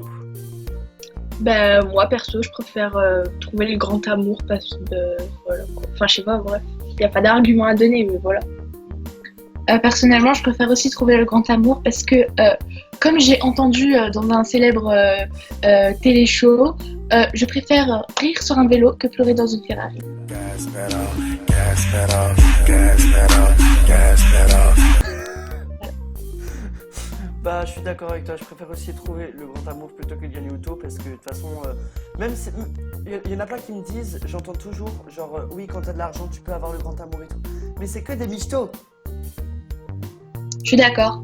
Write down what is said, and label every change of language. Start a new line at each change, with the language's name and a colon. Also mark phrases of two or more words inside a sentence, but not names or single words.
French: Ben, moi, perso, je préfère trouver le grand amour parce que, voilà, quoi. Enfin, je sais pas, bref. Il n'y a pas d'argument à donner, mais voilà. Personnellement, je préfère aussi trouver le grand amour parce que, comme j'ai entendu dans un célèbre télé-show, je préfère rire sur un vélo que pleurer dans une Ferrari.
English: Gas pedal, gas pedal, gas pedal, gas pedal.
French: Bah, je suis d'accord avec toi, je préfère aussi trouver le grand amour plutôt que gagner au loto parce que de toute façon, même si. Il y en a plein qui me disent, j'entends toujours, genre, oui, quand t'as de l'argent, tu peux avoir le grand amour et tout. Mais c'est que des michtos! Je suis d'accord.